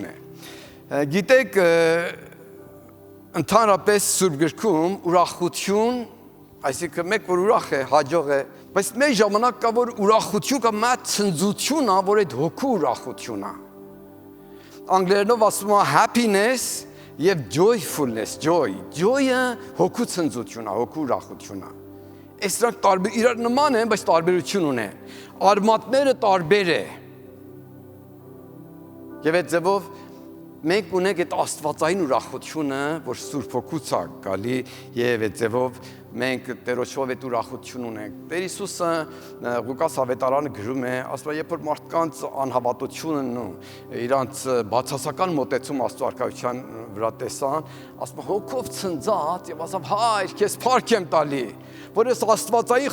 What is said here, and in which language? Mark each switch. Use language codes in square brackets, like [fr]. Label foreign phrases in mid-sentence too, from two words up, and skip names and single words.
[hy] է։ Գիտեք, ընդհանրապես Սուրբ գրքում ուրախություն, այսինքն մեկ որ ուրախ է, հաջող է, բայց մեր ժամանակ կա որ ուրախություն կա մեծ ցնծություն, որ այդ հոգու ուրախություն է։ Անգլերենով ասում է happiness եւ joyfulness, joy-ը հոգու ցնծություն է, հոգու ուրախություն է։ Այսինքն տարբեր իրար նման են, բայց տարբերություն ունեն։ Արմատները տարբեր է։ Եվ այդ ձևով մենք ունենք այդ աստվածային ուրախությունը, որ Սուրբ Հոգուց է գալի եւ այդ ձևով մենք Տերոջով այդ ուրախություն ունենք։ Տեր Հիսուսը Ղուկաս ավետարանը գրում է, ասում է, երբ որ մարդկանց անհավատությունն ու իրանց բացասական մոտեցում Աստծո արքայության վրա տեսան, ասում է հոգով ցնծած եւ ասավ հայր, քեզ փառք եմ տալի, որ այս աստվածային